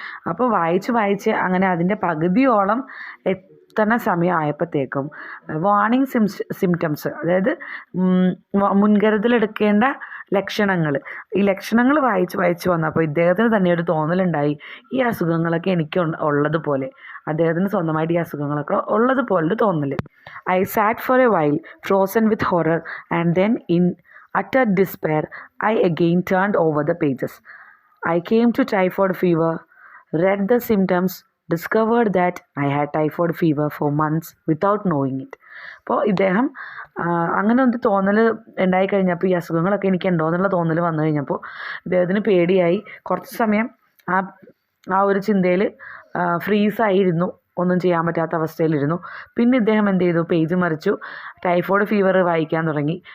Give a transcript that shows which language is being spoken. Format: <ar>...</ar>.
<ml>അപ്പോൾ വായിച്ച് അങ്ങനെ അതിൻ്റെ പകുതിയോളം എത്തണ സമയമായപ്പോഴത്തേക്കും വാർണിംഗ് സിംറ്റംസ്, അതായത് മുൻകരുതലെടുക്കേണ്ട ലക്ഷണങ്ങൾ, ഈ ലക്ഷണങ്ങൾ വായിച്ച് വന്നപ്പോൾ ഇദ്ദേഹത്തിന് തന്നെ ഒരു തോന്നലുണ്ടായി, ഈ അസുഖങ്ങളൊക്കെ എനിക്ക് ഉള്ളതുപോലെ, അദ്ദേഹത്തിന് സ്വന്തമായിട്ട് ഈ അസുഖങ്ങളൊക്കെ ഉള്ളതുപോലൊരു തോന്നൽ.</ml> <en>I sat for a while frozen with horror and then in utter despair I again turned over the pages. I came to typhoid fever, read the symptoms, discovered that I had typhoid fever for months without knowing it.</en> <ml>അപ്പോൾ ഇദ്ദേഹം അങ്ങനെ ഒരു തോന്നൽ ഉണ്ടായിക്കഴിഞ്ഞപ്പോൾ, ഈ അസുഖങ്ങളൊക്കെ എനിക്ക് ഉണ്ടോ എന്നുള്ള തോന്നൽ വന്നു കഴിഞ്ഞപ്പോൾ ഇദ്ദേഹത്തിന് പേടിയായി. കുറച്ച് സമയം ആ ഒരു ചിന്തയിൽ ഫ്രീസായിരുന്നു, ഒന്നും ചെയ്യാൻ പറ്റാത്ത അവസ്ഥയിലിരുന്നു. പിന്നെ ഇദ്ദേഹം എന്ത് ചെയ്തു, പേജ് മറിച്ചു, ടൈഫോയിഡ് ഫീവർ വായിക്കാൻ തുടങ്ങി.</ml>